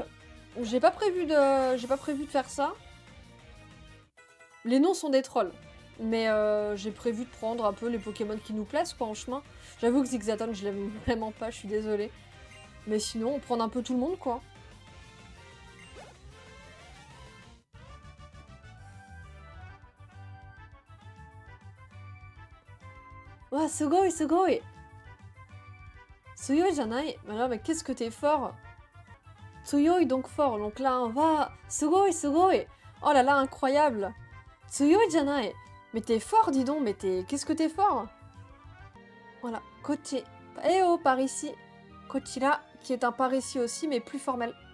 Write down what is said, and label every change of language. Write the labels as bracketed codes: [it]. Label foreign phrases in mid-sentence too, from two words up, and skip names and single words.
[fr] J'ai pas prévu de faire ça. Les noms sont des trolls, mais j'ai prévu de prendre un peu les Pokémon qui nous plaisent quoi en chemin. J'avoue que Zigzaton je l'aime vraiment pas, je suis désolée. Mais sinon on prend un peu tout le monde quoi. Ouah, [ja] sugoi, sugoi! Tsuyoi janai? [fr] Mais qu'est-ce que t'es fort! Tsuyoi donc fort, donc là on va... [ja] Sugoi, sugoi! [fr] Oh là là, incroyable! [ja] 強いじゃない! [fr] Mais t'es fort, dis donc, mais qu'est-ce que t'es fort? Voilà, kochi. Eh oh, par ici. Kochira, qui est un par ici aussi, mais plus formel.